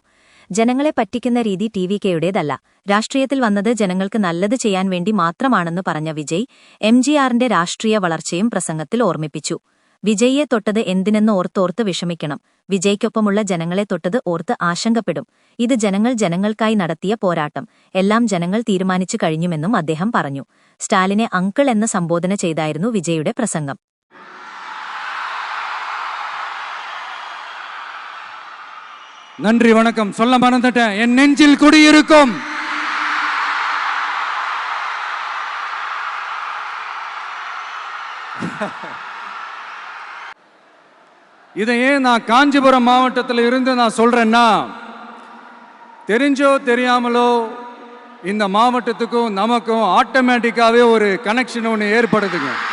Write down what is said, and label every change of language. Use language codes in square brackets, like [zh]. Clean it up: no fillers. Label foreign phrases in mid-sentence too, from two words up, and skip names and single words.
[ml] ജനങ്ങളെ പറ്റിക്കുന്ന രീതി TV-കെയുടേതല്ല. രാഷ്ട്രീയത്തിൽ വന്നത് ജനങ്ങൾക്ക് നല്ലത് ചെയ്യാൻ വേണ്ടി മാത്രമാണെന്ന് പറഞ്ഞ വിജയ് MGRന്റെ രാഷ്ട്രീയ വളർച്ചയും പ്രസംഗത്തിൽ ഓർമ്മിപ്പിച്ചു. വിജയിയെ തൊട്ടത് എന്തിനെന്ന് ഓർത്തോർത്ത് വിഷമിക്കണം, വിജയ്ക്കൊപ്പമുള്ള ജനങ്ങളെ തൊട്ടത് ഓർത്ത് ആശങ്കപ്പെടും. ഇത് ജനങ്ങൾക്കായി നടത്തിയ പോരാട്ടം, എല്ലാം ജനങ്ങൾ തീരുമാനിച്ചു കഴിഞ്ഞുമെന്നും അദ്ദേഹം പറഞ്ഞു. സ്റ്റാലിനെ അങ്കിൾ എന്ന് സംബോധന ചെയ്തായിരുന്നു വിജയുടെ പ്രസംഗം. [ta] நன்றி, வணக்கம். சொல்ல மறந்துட்டேன், என் நெஞ்சில் குடியிருக்கும் இதையே நான் காஞ்சிபுரம் மாவட்டத்தில் இருந்து நான் சொல்றேன்னா, தெரிஞ்சோ தெரியாமலோ இந்த மாவட்டத்துக்கும் நமக்கும் ஆட்டோமேட்டிக்காவே ஒரு கனெக்ஷன் ஒன்று ஏற்படுதுங்க.